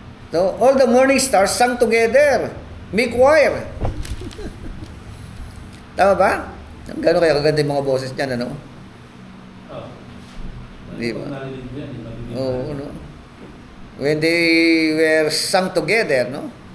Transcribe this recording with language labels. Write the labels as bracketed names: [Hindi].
[English] So, all the morning stars sang together. Make choir. [Filipino] Tama ba? Gano'n kaya kaganda yung mga boses niyan, ano? Di ba? Narinig mo yan, di ba? Oo, no? [English] When they were sung together, no?